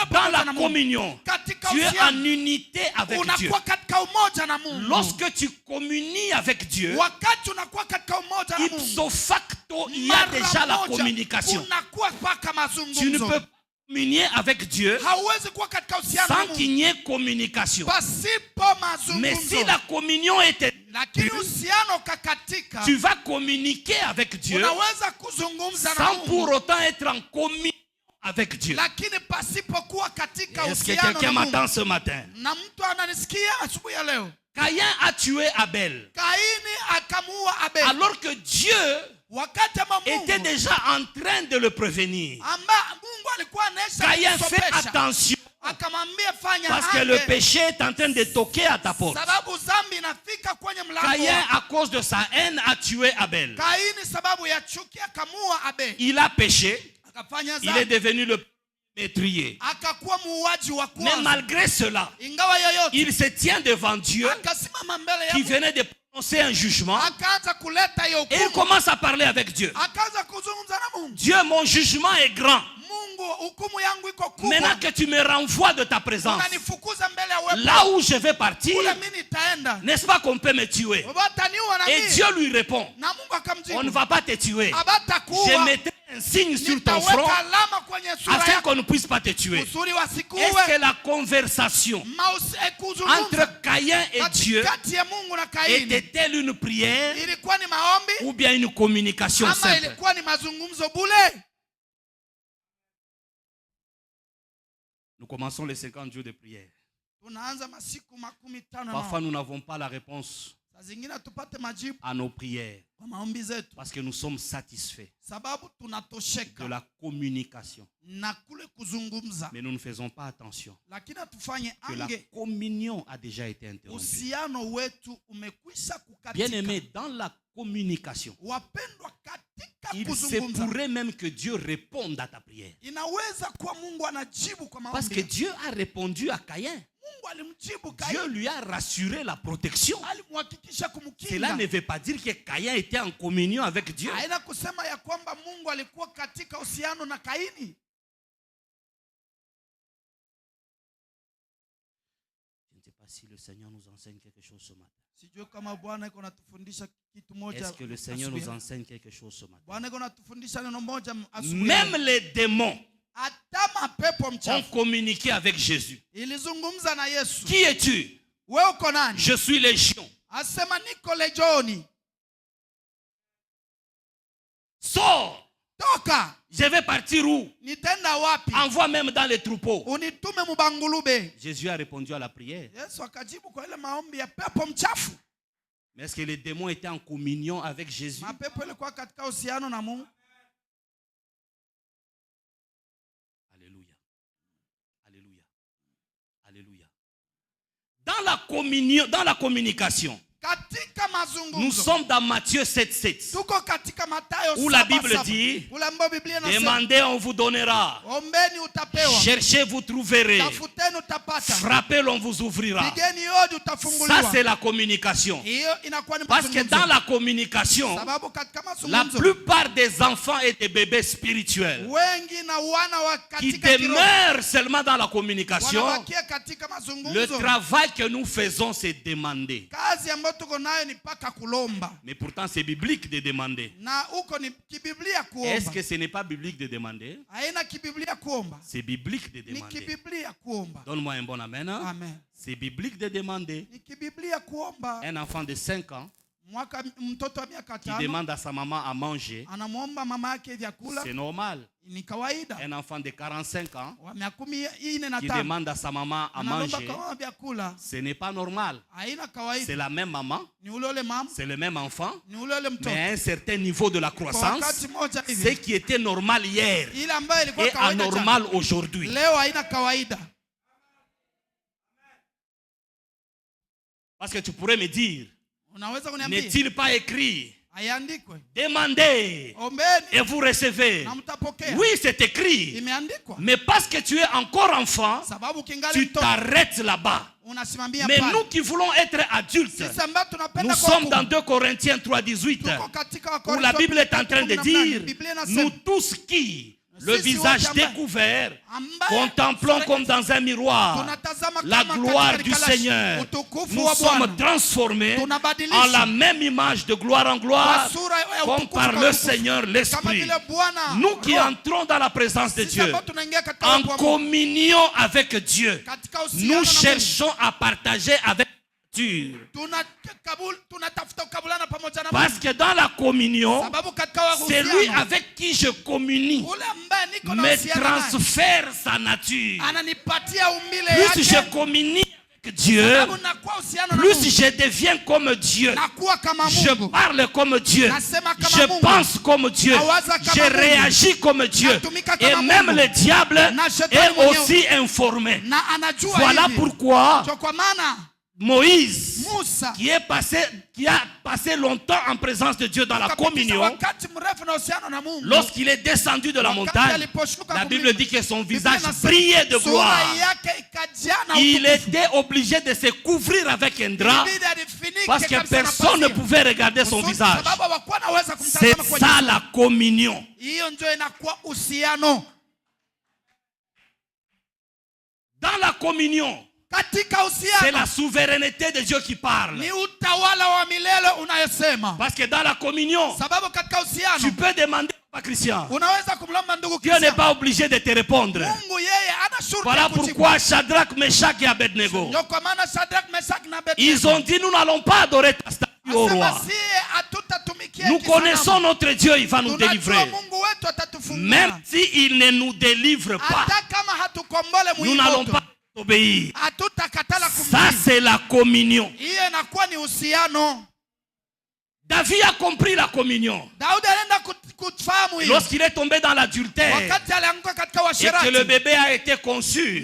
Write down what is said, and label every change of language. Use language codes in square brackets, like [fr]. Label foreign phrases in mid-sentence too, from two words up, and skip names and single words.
[fr] Dans [sw] pamoja [fr] la [sw] na Mungu. [fr] communion, [sw] Katika [fr] tu es en [sw] uhusiano [fr] unité avec Dieu. [sw] unakuwa katika umoja na Mungu. [fr] Lorsque tu communies avec Dieu, [sw] Wakati unakuwa katika umoja na Mungu, [fr] ipso facto, il y a [sw] mara [fr] déjà la [sw] moja [fr] communication. [sw] unakuwa paka [fr] Tu ne [sw] mazungumzo. [fr] peux pas communier avec Dieu [sw] Hauwezi kuwa katika uhusiano na [fr] sans [sw] Mungu [fr] qu'il n'y ait communication. [sw] pasipo [fr] Mais si [sw] mazungumzo. [fr] la communion était, [sw] Lakini uhusiano kakatika, [fr] tu vas communiquer avec Dieu [sw] unaweza kuzungumza na [fr] sans [sw] Mungu, [fr] pour autant être en communion avec Dieu. [sw] lakini pasipokuwa katika [fr] Est-ce que [sw] uhusiano [fr] quelqu'un [sw] na Mungu. [fr] m'entend ce matin? [sw] Na mtu ananisikia asubuhi ya leo, [fr] Caïn a tué Abel. [sw] Kaini akamuua Abel. [fr] Alors que Dieu [sw] Wakati ama [fr] était [sw] Mungu [fr] déjà en train de le prévenir. [sw] Mungu alikuwa anaisha [fr] Caïn, fais [sw] kumsopesha. [fr] attention. [sw] Akamwambia fanya [fr] Parce que le péché est en train de toquer à ta porte. [sw] sababu zambi inafika kwenye mlango. [fr] Caïn, à cause de sa haine, a tué Abel. [sw] Kaini sababu ya chuki akamuua Abel. [fr] Il a péché. [sw] Akafanya [fr] Il est [sw] zambi. [fr] devenu le métrier. [sw] Akakuwa muuaji wa [fr] Mais [sw] kwanza. [fr] malgré cela, [sw] Ingawa yoyote [fr] il se tient devant Dieu [sw] akasimama mbele ya [fr] qui [sw] Mungu. [fr] venait de prononcer un jugement. [sw] Akaanza kuleta hiyo [fr] Et il [sw] hukumu. [fr] commence à parler avec Dieu. [sw] Akaanza kuzungumza na Mungu. [fr] Dieu, mon jugement est grand. [sw] Mungu, hukumu yangu iko kubwa. [fr] Maintenant que tu me renvoies de ta présence, [sw] Unanifukuza mbele ya wewe. [fr] là où je vais partir, [sw] Kule mimi nitaenda. [fr] n'est-ce pas qu'on peut me tuer? [sw] Wataniua na [fr] Et [sw] mimi. [fr] Dieu lui répond, [sw] Na Mungu akamjibu. [fr] on ne va pas te tuer. [sw] Abatakuua. [fr] Je mettrai un signe sur ton front [sw] Nitaweka alama kwenye sura [fr] afin [sw] yako. [fr] qu'on ne puisse pas te tuer. [sw] Kusudi wasikuue. [fr] Est-ce que la conversation [sw] Kuzungumza [fr] entre Caïn et Dieu [sw] katikati ya Mungu na Kaini [fr] était-elle une prière [sw] ilikuwa ni maombi [fr] ou bien une communication [sw] ama [fr] simple? [sw] ilikuwa ni mazungumzo bule? [fr] Nous commençons les 50 jours de prière. [sw] Tunaanza masiku 15 [fr] Parfois, nous n'avons pas la réponse [sw] saa zingine tupate majibu [fr] à nos prières [sw] kwa maombi zetu [fr] parce que nous sommes satisfaits [sw] sababu [fr] de [sw] tunatosheka [fr] la communication. [sw] na kule kuzungumza, [fr] Mais nous ne faisons pas attention [sw] lakini tufanye [fr] que la [sw] ange [fr] communion a déjà été interrompue. [sw] uhusiano wetu umekwisha [fr] Bien [sw] kukatika. [fr] aimé, dans la communication, [sw] Wapendwa, katika [fr] il se [sw] kuzungumza [fr] pourrait même que Dieu réponde à ta prière. [sw] inaweza kuwa Mungu anajibu kwa [fr] Parce que [sw] maombi. [fr] Dieu a répondu à Caïn. [sw] Mungu alimjibu [fr] Dieu [sw] Kaini, [fr] lui a rassuré la protection. [sw] alimhakikisha [fr] Cela [sw] kumkinga. [fr] ne veut pas dire que Caïn était en communion avec Dieu. [sw] Haina kusema ya kwamba Mungu alikuwa katika uhusiano na Kaini. [fr] Je ne sais pas si le Seigneur nous enseigne quelque chose ce matin. [sw] Sijui kama Bwana iko natufundisha kitu moja. [fr] Est-ce que le Seigneur [sw] asubuhi. [fr] nous enseigne quelque chose ce matin? [sw] Bwana iko natufundisha neno moja asubuhi. [fr] Même les démons [sw] Hata mapepo [fr] ont [sw] mchafu [fr] communiqué avec Jésus. [sw] ilizungumza na Yesu. [fr] Qui es-tu? [sw] Wewe uko nani? [fr] Je suis légion. [sw] Asema niko legioni. [fr] Sors. [sw] Toka. [fr] Je vais partir où? [sw] Nitenda wapi? [fr] Envoie même dans les troupeaux. [sw] Unitume mubangulube. [fr] Jésus a répondu à la prière. [sw] Yesu akajibu kwa ile maombi ya pepo mchafu. [fr] Mais est-ce que les démons étaient en communion avec Jésus? [sw] Mapepo ilikuwa katika uhusiano na Mungu. [fr] Alléluia. [sw] Alléluia. Alléluia. [fr] Dans la communion, dans la communication, [sw] Katika [fr] nous [sw] mazungumzo. [fr] sommes dans Matthieu 7:7. [sw] Tuko katika Mathayo [fr] Où la [sw] 7:7. [fr] Bible dit, [sw] Ule ambao Biblia inasema, [fr] demandez, on vous donnera. [sw] ombeni utapewa. [fr] Cherchez, vous trouverez. [sw] Tafuteni utapata. [fr] Frappez, on vous ouvrira. [sw] Pigeni hodi [fr] Ça, [sw] utafunguliwa. [fr] c'est la communication. [sw] Hiyo inakuwa ni [fr] Parce que dans [sw] mazungumzo. [fr] la communication, [sw] Sababu katika [fr] la [sw] mazungumzo [fr] plupart des enfants et des bébés spirituels [sw] wengi na wana wa [fr] qui [sw] katika kiroho [fr] demeurent seulement dans la communication, [sw] wanabakia katika [fr] le [sw] mazungumzo. [fr] travail que nous faisons, c'est demander. [sw] Kazi ambayo tuko nayo ni paka kulomba. [fr] Mais pourtant, c'est biblique de demander. [sw] Na huko ni kibiblia [fr] Est-ce [sw] kuomba. [fr] que ce n'est pas biblique de demander? [sw] Haina kibiblia kuomba. [fr] C'est biblique de [sw] Ni [fr] demander. [sw] kibiblia kuomba. [fr] Donne-moi un bon amen. Hein? [sw] Amen. [fr] C'est biblique de demander. [sw] Ni kibiblia kuomba. [fr] Un enfant de 5 ans [sw] Mwaka mtoto wa miaka [fr] qui [sw] 5 [fr] demande à sa maman à manger, [sw] anamwomba mama yake vyakula, [fr] c'est normal. [sw] ni kawaida. [fr] Un enfant de 45 ans [sw] Wa miaka 15 [fr] qui [sw] na [fr] demande à sa maman à [sw] analomba [fr] manger, [sw] kama vyakula, [fr] ce n'est pas normal. [sw] haina [fr] C'est [sw] kawaida. [fr] la même maman, [sw] Ni ule mama, [fr] c'est le même enfant, [sw] ni ule mtoto. [fr] mais à un certain niveau de la [sw] Kwa [fr] croissance, [sw] wakati moja [fr] ce [sw] hivi [fr] qui était normal hier [sw] ile ambayo ilikuwa [fr] est [sw] kawaida jana, [fr] anormal aujourd'hui. [sw] leo haina kawaida. [fr] Parce que tu pourrais me dire, [sw] Unaweza kuniambia [fr] n'est-il pas écrit, [sw] haiandikwe? [fr] demandez [sw] Ombeni [fr] et vous recevez? [sw] na mtapokea. [fr] Oui, c'est écrit. [sw] Imeandikwa. [fr] Mais parce que tu es encore enfant, [sw] Sababu kingali [fr] tu [sw] mtoto [fr] t'arrêtes là-bas. [sw] unasimamia [fr] Mais [sw] pale. [fr] nous qui voulons être adultes, [sw] Sisi ambao tunapenda [fr] nous [sw] kwa [fr] sommes dans 2 Corinthiens 3:18, [sw] tuko katika [fr] où [sw] Wakorintho [fr] la Bible est en train de [sw] 18, [fr] dire, [sw] Biblia inasema, [fr] nous tous qui, le [sw] Sisi [fr] visage [sw] wote ambaye- [fr] découvert, [sw] ambaye [fr] contemplons comme dans un miroir [sw] tunatazama [fr] la [sw] kama [fr] gloire [sw] katika [fr] du [sw] kalashi, [fr] Seigneur, [sw] utukufu [fr] nous [sw] wa [fr] sommes [sw] Bwana. [fr] transformés [sw] Tunabadilishwa [fr] en la même image de gloire en gloire, [sw] kwa sura ya [fr] comme [sw] utukufu [fr] par [sw] kwa [fr] le [sw] utukufu. [fr] Seigneur [sw] Kama [fr] l'Esprit. [sw] vile Bwana [fr] Nous qui [sw] Roho. [fr] entrons dans la présence de [sw] Sisi [fr] Dieu, [sw] ambao tunaingia katika [fr] en [sw] uwepo wa Mungu, [fr] communion avec Dieu, [sw] katika uhusiano [fr] nous [sw] na Mungu, [fr] cherchons à partager avec Dieu. [sw] tunatafuta kukabulana pamoja na [fr] Parce [sw] Mungu. [fr] que dans la communion, [sw] Sababu katika [fr] c'est lui [sw] uhusiano, [fr] avec qui je communie [sw] ule ambaye niko na [fr] me [sw] uhusiano naye [fr] transfère sa nature. [sw] ananipatia umbile [fr] Plus je [sw] yake. [fr] communie Dieu, [sw] Sababu nakuwa uhusiano na [fr] plus [sw] Mungu. [fr] je deviens comme Dieu. [sw] Nakuwa kama [fr] Je [sw] Mungu. [fr] parle comme Dieu. [sw] Nasema kama [fr] Je [sw] Mungu. [fr] pense comme Dieu. [sw] Nawaza kama [fr] Je [sw] Mungu. [fr] réagis comme Dieu. [sw] Natumika [fr] Et [sw] kama [fr] même [sw] Mungu. [fr] le diable [sw] Na shetani [fr] est [sw] mwenyewe. [fr] aussi informé. [sw] Na anajua [fr] Voilà [sw] hivi. [fr] pourquoi [sw] So kwa maana [fr] Moïse, [sw] Musa [fr] qui a passé longtemps en présence de Dieu dans la [sw] akapita [fr] communion, [sw] wakati mrefu na uhusiano na Mungu. [fr] lorsqu'il est descendu de la [sw] Wakati [fr] montagne, [sw] aliposhuka [fr] la Bible [sw] kumlima, [fr] dit que son [sw] Biblia [fr] visage [sw] inasema [fr] brillait de [sw] sura [fr] gloire. [sw] yake ikajaa na [fr] Il [sw] utukufu. [fr] était obligé de se couvrir avec un drap [sw] Ilibidi ajifunike [fr] parce que [sw] kabisa na [fr] personne ne [sw] pazia. [fr] pouvait regarder son [sw] Kusudi [fr] visage. [sw] sababu hawakuwa naweza [fr] C'est [sw] kumtazama kwenye [fr] ça [sw] sura. [fr] la communion. [sw] Hiyo ndio inakuwa uhusiano. [fr] Dans la communion, [sw] Katika [fr] c'est la [sw] uhusiano [fr] souveraineté de Dieu qui parle. [sw] ni utawala wa milele unayosema. [fr] Parce que dans la communion, [sw] Sababu katika [fr] tu [sw] uhusiano [fr] peux demander à Christian. [sw] unaweza kumlomba ndugu [fr] Dieu n'est [sw] Kristo. [fr] pas obligé de te répondre. [sw] Mungu yeye ana shurti [fr] Voilà [sw] ya kujibu. [fr] pourquoi Shadrach, Meshach et Abednego, [sw] Ndio kwa maana Shadrach, Meshach na [fr] ils [sw] Abednego [fr] ont dit, nous n'allons pas adorer ta statue au [sw] asema [fr] roi. [sw] sie hatutatumikia [fr] Nous [sw] kisanamu. [fr] connaissons notre Dieu, il va nous [sw] Tunajua [fr] délivrer. [sw] Mungu wetu atatufungua. [fr] Même s'il ne nous délivre pas, [sw] Hata kama hatukombole [fr] nous n'allons [sw] mwili [fr] pas obéir. [sw] hatutakatala [fr] Ça, [sw] kumtii. [fr] c'est la communion. [sw] Hiyo inakuwa ni uhusiano. [fr] David a compris la communion. [sw] Daudi alienda kufahamu hiyo. [fr] Lorsqu'il est tombé dans l'adultère [sw] Wakati alianguka katika [fr] et que [sw] uasherati [fr] le bébé a été conçu,